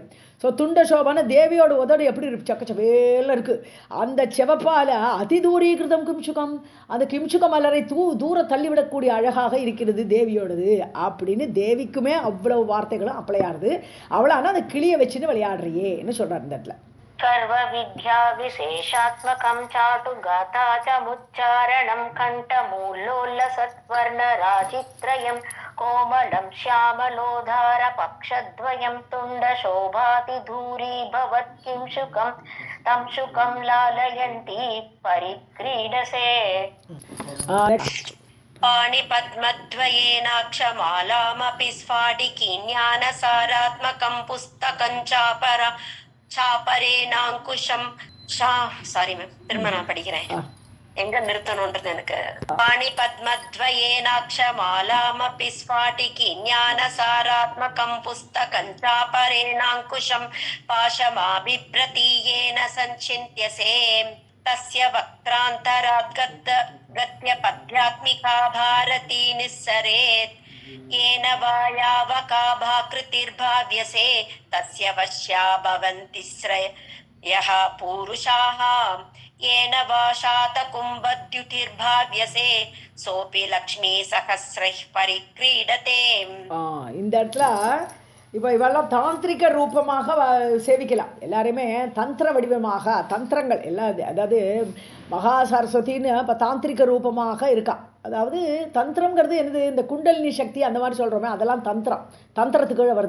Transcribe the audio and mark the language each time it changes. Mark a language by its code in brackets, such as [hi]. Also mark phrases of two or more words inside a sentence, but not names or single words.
[ta] ஸோ துண்டசோபான தேவியோட உதடு எப்படி இருக்கு, சக்கச்சவேல இருக்குது. அந்த செவப்பால் [sa] अतिदूरीकृतं किंशुकम्, [ta] அந்த கிம்சுக மலரை தூர தள்ளிவிடக்கூடிய அழகாக இருக்கிறது தேவியோடது அப்படின்னு தேவிக்குமே அவ்வளவு வார்த்தைகளும் அப்ளை ஆகுது. அவளானா அந்த கிளியை வச்சுன்னு விளையாடுறியேன்னு சொல்கிறார் இந்த இடத்துல. [sa] सर्व विद्या विशेषात्मकं चाटु गाथा च मुच्चारणं कंठमूलोल्ल सत्वर्ण राजित्रयं कोमलं श्यामलोधार पक्षद्वयं तुंड शोभाति धूरी भवत् किं शुकं तं शुकं लालयन्ती परिक्रीडसे. पाणिपद्मद्वयेनाक्षमालामपि स्फाटिकीज्ञानसारात्मकं पुस्तकं சாப்பரேனாங்குஷம் [ta] சாரி மேம், திரும்ப நான் படிக்கிறேன், எங்க நிறுத்தணும்ன்றது எனக்கு. [sa] पाणि पद्मद्वयेनाक्षमालामपि स्फाटिकी ज्ञानसारात्मकं पुस्तकं चापरेणाङ्कुशं पाशमाबिभ्रतीयेन सञ्चिन्त्यसे तस्य वक्त्रान्तरात् गद्य पद्यात्मिका भारती निस्सरेत् येन वायावकाभाकृतिर्भाव्यसे तस्य वश्या भवन्ति श्रयः पूरुषाः येन वा शातकुम्भद्युतिर्भाव्यसे सोऽपि लक्ष्मी सहस्रैः परिक्रीडते. [ta] இந்த இடத்துல இப்போ இவெல்லாம் தாந்திரிக ரூபமாக சேவிக்கலாம். எல்லாருமே தந்திர வடிவமாக தந்திரங்கள் எல்லாம், அதாவது மகா சரஸ்வதின்னு இப்போ தாந்திரிக ரூபமாக இருக்கா. அதாவது தந்திரங்கிறது என்னது, இந்த குண்டலினி சக்தி அந்த மாதிரி சொல்கிறோமே, அதெல்லாம் தந்திரத்துக்குள்ளே வருது.